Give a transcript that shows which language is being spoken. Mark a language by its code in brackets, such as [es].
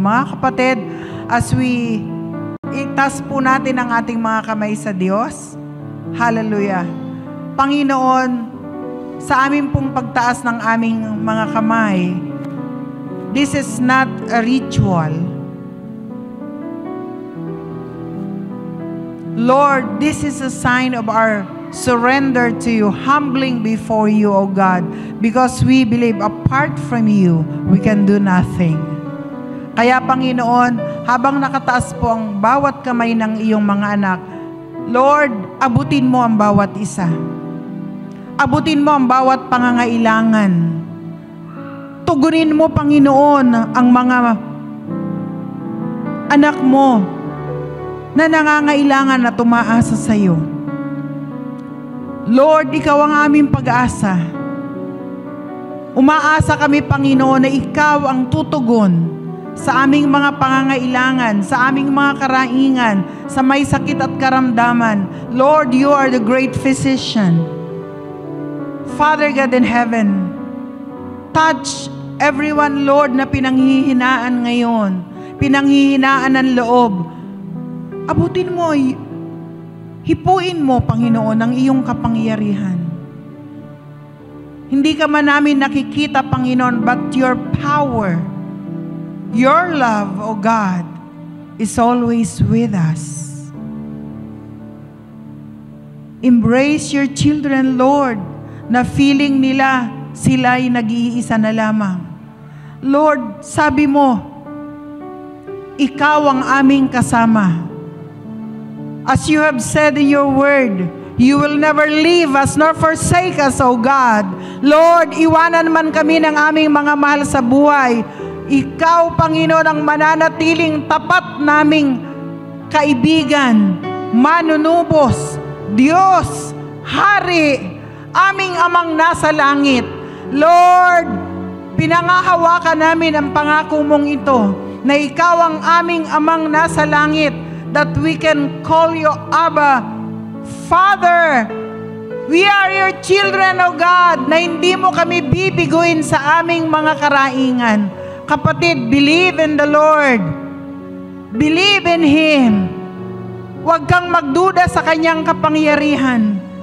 [tl] Mga kapatid, as we itas po natin ang ating mga kamay sa Diyos. Hallelujah. Panginoon, sa aming pong pagtaas ng aming mga kamay, [en] this is not a ritual. Lord, this is a sign of our surrender to you, humbling before you, O God, because we believe apart from you, we can do nothing. [tl] Kaya, Panginoon, habang nakataas po ang bawat kamay ng iyong mga anak, Lord, abutin mo ang bawat isa. Abutin mo ang bawat pangangailangan. Tugunin mo, Panginoon, ang mga anak mo na nangangailangan na tumaasa sa iyo. Lord, ikaw ang aming pag-asa. Umaasa kami, Panginoon, na ikaw ang tutugon sa aming mga pangangailangan, sa aming mga karaingan, sa may sakit at karamdaman. [en] Lord, you are the great physician. Father God in heaven, touch everyone, Lord, [tl] na pinanghihinaan ngayon, pinanghihinaan ng loob. Abutin mo, hipuin mo, Panginoon, ang iyong kapangyarihan. Hindi ka man namin nakikita, Panginoon, [en] but your power, your love, O God, is always with us. Embrace your children, [tl] Lord, na feeling nila sila'y nag-iisa na lamang. [en] Lord, [tl] sabi mo, ikaw ang aming kasama. [en] As you have said in your word, You will never leave us nor forsake us, O God. [tl] Lord, iwanan man kami ng aming mga mahal sa buhay. Ikaw, Panginoon, ang mananatiling tapat naming kaibigan, manunubos, Diyos, Hari, aming Amang nasa langit. Lord, pinangahawakan namin ang pangako mong ito, na ikaw ang aming Amang nasa langit, [en] that we can call you Abba, Father. We are your children, O God, [tl] na hindi mo kami bibiguin sa aming mga karaingan. [en] Kapatid, believe in the Lord. Believe in Him. [tl] Huwag kang magduda sa kanyang kapangyarihan.